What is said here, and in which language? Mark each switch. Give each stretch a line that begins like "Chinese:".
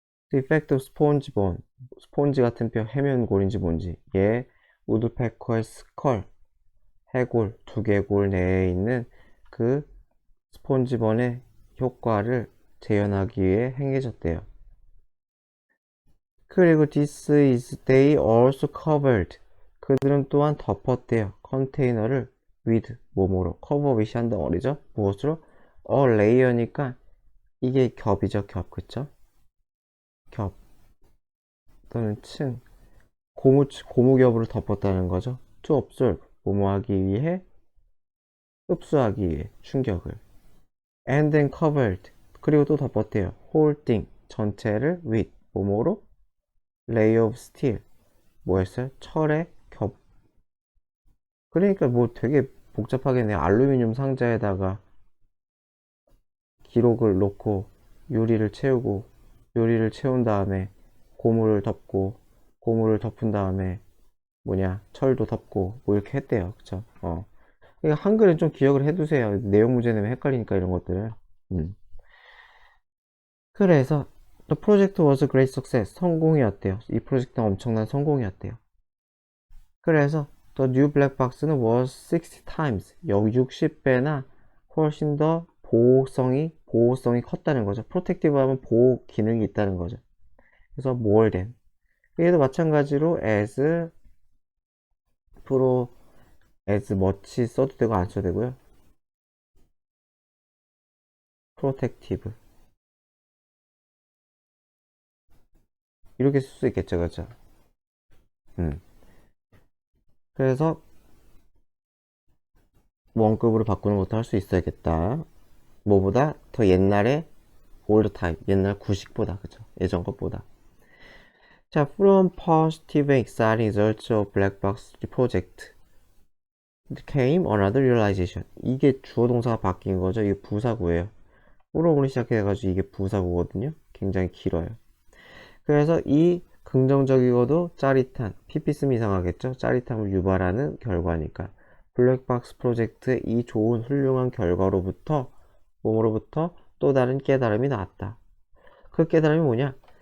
English: the effect of sponge bone,
Korean: 스폰지 같은 뼈, 해면골인지 뭔지. 얘 우드패커의 스컬, 해골, 두개골 내에 있는 그 스폰지본의 효과를 재현하기 위해 행해졌대요.
English: 그리고 this is they also covered,
Korean: 그들은 또한 덮었대요. 컨테이너를 with, 뭐뭐로,
English: cover with
Korean: 한 덩어리죠. 무엇으로? layer니까 이게 겹이죠. 겹. 그쵸? 겹 또는 층, 고무겹으로 덮었다는 거죠.
English: to absorb,
Korean: 뭐뭐 하기 위해, 흡수하기 위해 충격을.
English: and then covered,
Korean: 그리고 또 덮었대요.
English: whole thing,
Korean: 전체를
English: with, 뭐뭐로? layer of steel,
Korean: 뭐였어요? 철의 겹. 그러니까 뭐 되게 복잡하겠네요. 알루미늄 상자에다가 기록을 놓고 유리를 채우고, 유리를 채운 다음에 고무를 덮고, 고무를 덮은 다음에 철도 덮고 뭐 이렇게 했대요. 그쵸? 그러니까 한글은 좀 기억을 해두세요. 내용 문제 내면 헷갈리니까 이런 것들을.
English: 그래서 The project was a great success,
Korean: 성공이었대요. 이 프로젝트는 엄청난 성공이었대요. 그래서
English: The new black box
Korean: 는
English: was 60 times,
Korean: 60배나 훨씬 더 보호성이 컸다는 거죠. 프로텍티브 하면 보호 기능이 있다는 거죠. 그래서
English: more than,
Korean: 얘도 마찬가지로 as, as much 써도 되고 안 써도 되고요. protective 이렇게 쓸 수 있겠죠. 그렇죠? 그래서 원급으로 바꾸는 것도 할 수 있어야겠다. 뭐보다 더 옛날에
English: old type,
Korean: 옛날 구식보다, 그죠? 예전 것보다.
English: 자, from positive and exciting results of black box project came another realization.
Korean: 이게 주어 동사가 바뀐 거죠. 이게 부사구예요. from으로 시작해가지고 이게 부사구거든요. 굉장히 길어요. 그래서 이 긍정적이고도 짜릿한, PP 쓰면 이상하겠죠? 짜릿함을 유발하는 결과니까. 블랙박스 프로젝트의 이 좋은 훌륭한 결과로부터 몸으로부터 또 다른 깨달음이 나왔다. 그 깨달음이 뭐냐?